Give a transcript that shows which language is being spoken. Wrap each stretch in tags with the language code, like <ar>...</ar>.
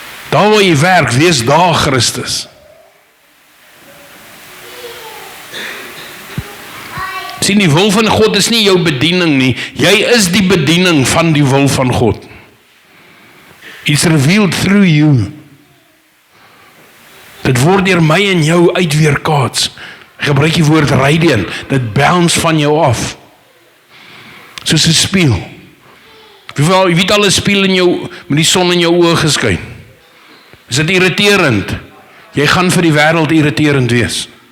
<af>Daar waar jy werk, wees daar Christus. Sien, die wil van God is nie jou bediening nie. Jy is die bediening van die wil van God.</af> <en>It's revealed through you.</en> <af>Dit word deur my en jou uitweerkaats. Gebruik die woord radiant. Dit bounce van jou af. Soos 'n spieël. Wie weet al 'n spieël in jou, met die son in jou oë geskyn. Is dit irriterend? Jy gaan vir die wêreld irriterend wees.</af>